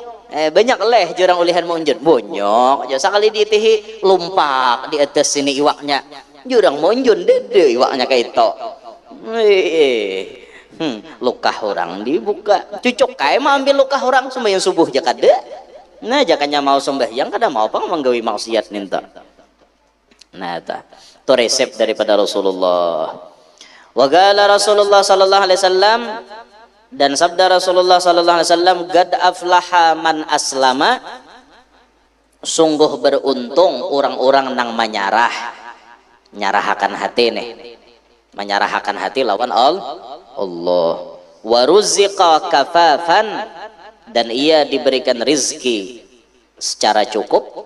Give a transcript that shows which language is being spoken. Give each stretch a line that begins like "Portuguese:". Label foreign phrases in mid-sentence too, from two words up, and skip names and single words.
Banjar: Banyak leh jurang ulihan munjun bonyok aja sekali ditihi lumpak di atas sini iwaknya jurang munjun dede iwaknya kayak itu luka orang dibuka cucuk kayak mau ambil luka orang sembahyang subuh aja kada. Nah jakanya mau sembahyang kada mau apa menggawi maksiat ninta. Nah itu resep daripada Rasulullah.
Arabic: وقال رسول الله صلى الله عليه وسلم,
Banjar: dan sabda Rasulullah
Arabic: صلى الله عليه وسلم قد أفلح من أسلم,
Banjar: sungguh beruntung orang-orang nang nyarahakan hati nih, menyarahakan hati lawan Allah.
Arabic: ورزق كفافا,
Banjar: dan ia diberikan rizki secara cukup.